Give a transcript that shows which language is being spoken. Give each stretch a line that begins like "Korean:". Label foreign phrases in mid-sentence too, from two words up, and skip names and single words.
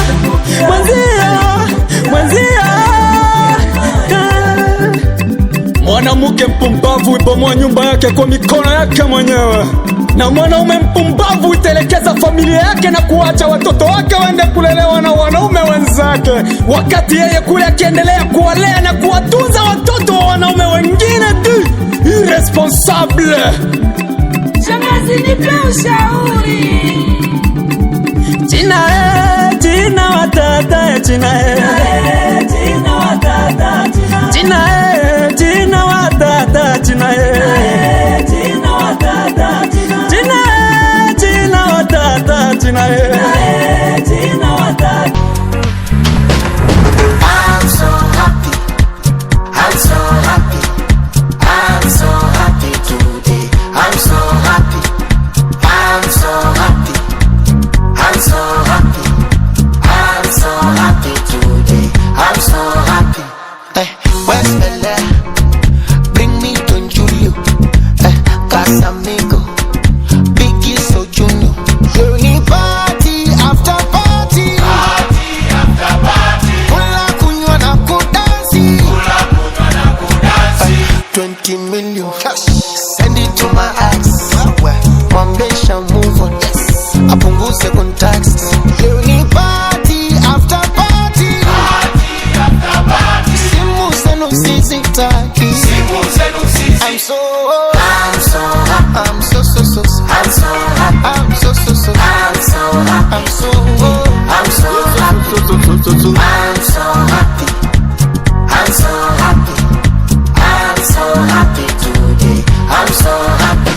Swahili: Mwanamke mpumbavu ibomoa nyumba yake kwa mikono yake mwenyewe, na mwanaume mpumbavu itelekeza familia yake na kuacha watoto wake waende kulelewa na wanaume wenzake, wakati yeye kule akiendelea kuwalea na kuwatunza watoto wa wanaume wengine tu. Irresponsable. Shangazi, nipe ushauri. Tina watata, Tina watata, Tina watata, Tina watata, Tina watata.
English: I'm so happy. I'm so happy. I'm so happy today. I'm so happy. I'm so happy. I'm so happy. I'm so happy today. I'm so happy. Where's Bella? Bring me to Julio. Casamigo. Biggie so Junior. Only party after party. Party after party.
Swahili: Kula kunywa na kudansi.
English: 20 million. Send it to my ex.
Swahili: Mwambesha
English: move on.
Swahili: Apunguze contact.
English: Only party after party. Party after party.
Swahili: Simu zenu sizitaki.
English: I'm so happy. I'm so happy. I'm so happy. I'm so happy. I'm so happy. I'm so happy. I'm so happy today. I'm so happy.